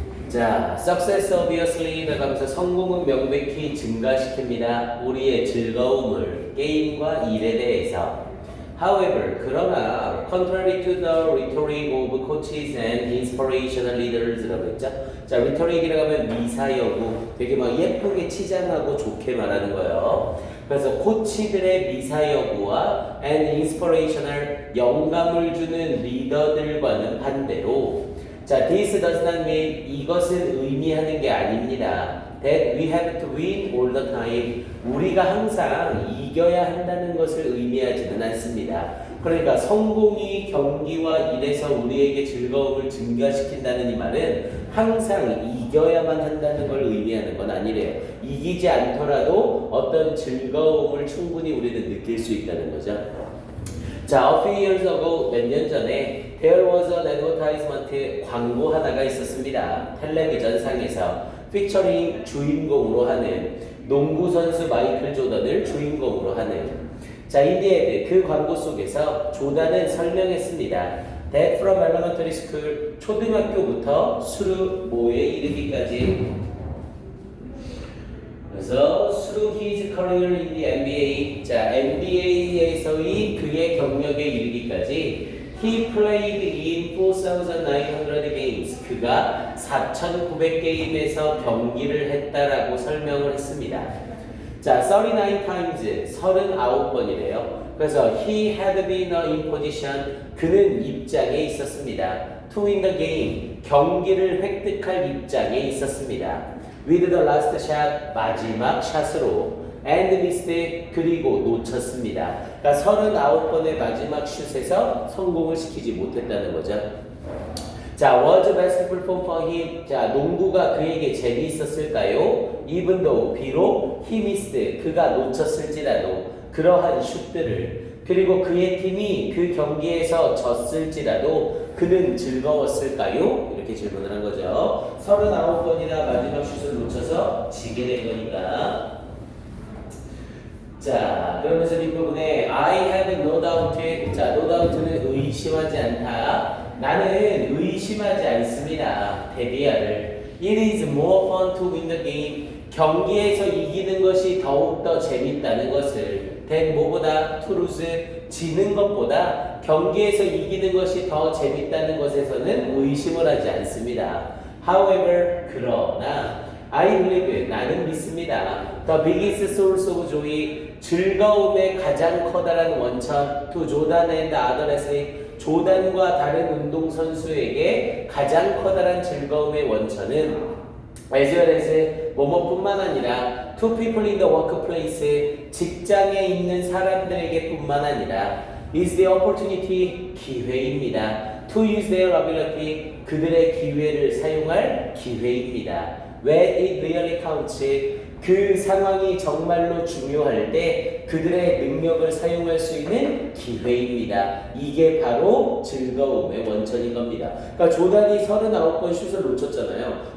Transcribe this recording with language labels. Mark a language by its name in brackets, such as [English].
[Korean] 자, [English] success obviously [Korean] 나가면서 성공은 명백히 증가시킵니다. 우리의 즐거움을 게임과 일에 대해서. [English] However, [Korean] 그러나 [English] contrary to the rhetoric of coaches and inspirational leaders라고 했죠. [Korean] 자, rhetoric이라고 하면 미사여구, 되게 막 예쁘게 치장하고 좋게 말하는 거예요. 그래서 코치들의 미사여구와 [English] and inspirational [Korean] 영감을 주는 리더들과는 반대로 자, [English] this does not mean [Korean] 이것은 의미하는 게 아닙니다. [English] That we have to win all the time. [Korean] 우리가 항상 이겨야 한다는 것을 의미하지는 않습니다. 그러니까 성공이 경기와 일에서 우리에게 즐거움을 증가시킨다는 이 말은 항상 이겨야만 한다는 걸 의미하는 건 아니래요. 이기지 않더라도 어떤 즐거움을 충분히 우리는 느낄 수 있다는 거죠. [English] 자, a few years ago, [Korean] 몇 년 전에 [English] there was an advertisement [Korean] 광고 하나가 있었습니다. 텔레비전 상에서 featuring 주인공으로 하는 농구 선수 마이클 조던을 주인공으로 하는 자, 인디에드 그 광고 속에서 조던은 설명했습니다. [English] That from elementary school [Korean] 초등학교부터 수루모에 이르기까지 그래서 [English] through his career in the NBA, 자 [Korean] NBA에서의 그의 경력에 이르기까지 [English] he played in 4,900 games. [Korean] 그가 4,900게임에서 경기를 했다라고 설명을 했습니다. 자, 39 times 39번이래요. [English] 그래서 he had been in position. [Korean] 그는 입장에 있었습니다. [English] To win the game. [Korean] 경기를 획득할 입장에 있었습니다. [English] With the last shot, [Korean] 마지막 샷으로 [English] and missed, [Korean] 그리고 놓쳤습니다. 그러니까 39번의 마지막 슛에서 성공을 시키지 못했다는 거죠. [English] 자, was basketball fun for him? [Korean] 자, 농구가 그에게 재미있었을까요? [English] Even though, [Korean] 비록 [English] he missed, [Korean] 그가 놓쳤을지라도 그러한 슛들을 그리고 그의 팀이 그 경기에서 졌을지라도 그는 즐거웠을까요? 이렇게 질문을 한 거죠. 39번이나 마지막 슛을 놓쳐서 지게 된 거니까. [English] 자, [Korean] 그러면서 뒷부분에 [English] I have no doubt. [Korean] 자, no doubt는 의심하지 않다. 나는 의심하지 않습니다. 데비아를. [English] It is more fun to win the game. [Korean] 경기에서 이기는 것이 더욱더 재밌다는 것을 된 뭐보다 [English] to lose [Korean] 지는 것보다 경기에서 이기는 것이 더 재밌다는 것에서는 의심을 하지 않습니다. [English] However, [Korean] 그러나 [English] I believe, [Korean] 나는 믿습니다. [English] The biggest source of joy, [Korean] 즐거움의 가장 커다란 원천 [English] to Jordan and others, [Korean] 조단과 다른 운동선수에게 가장 커다란 즐거움의 원천은 [English] as well as [Korean] 뭐뭐뿐만 아니라 [English] to people in the workplace, [Korean] 직장에 있는 사람들에게 뿐만 아니라 [English] is the opportunity, [Korean] 기회입니다. [English] to use their ability, [Korean] 그들의 기회를 사용할 기회입니다. [English] when it really counts, [Korean] 그 상황이 정말로 중요할 때 그들의 능력을 사용할 수 있는 기회입니다. 이게 바로 즐거움의 원천인 겁니다. 그러니까 조단이 39번 슛을 놓쳤잖아요.